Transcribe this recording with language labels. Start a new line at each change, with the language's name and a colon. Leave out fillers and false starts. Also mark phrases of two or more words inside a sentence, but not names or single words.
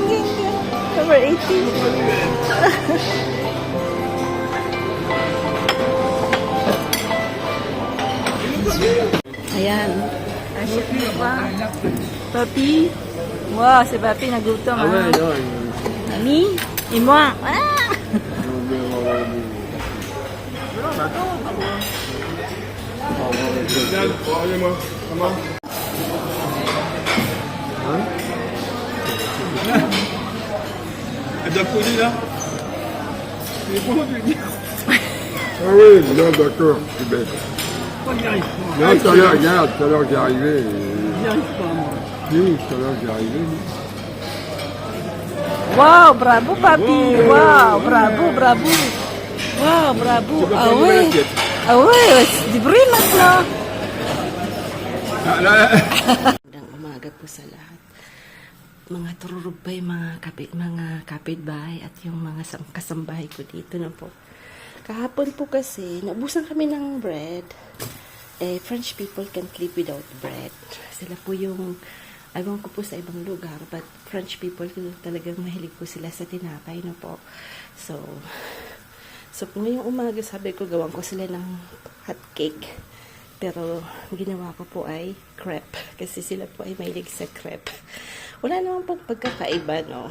English: Over 18.
Filipino: Ayan. Asyik pa. Papi. Wow, si Papi nagutom ha. Mami.
French: Et moi. Ah! Elle doit poser là. C'est bon, tu dis. Ah oui, non, d'accord, c'est bête. Là, tout à l'heure, regarde, tout à l'heure, j'ai arrivé. J'y arrive pas, moi. Si, tout à l'heure, j'ai arrivé. Wow, bravo Papi. Wow, bravo. Wow, bravo. Ah ouais. Ah ouais,
Filipino: libre na na. Magandang umaga po sa lahat. Mga tururubay, mga kapitbahay at yung mga kasambahay ko dito na po. Kahapon po kasi, naubusan kami ng bread.
English: French people can't live without bread.
Filipino: Sila po yung, ewan ko po sa ibang lugar,
English: but French people
Filipino: talagang mahilig po sila sa tinapay na po. So ngayong umaga sabi ko gawan ko sila ng
English: hot cake.
Filipino: Pero ginawa ko po ay crepe. Kasi sila po ay mahilig sa crepe. Wala naman pong pagkakaiba, no?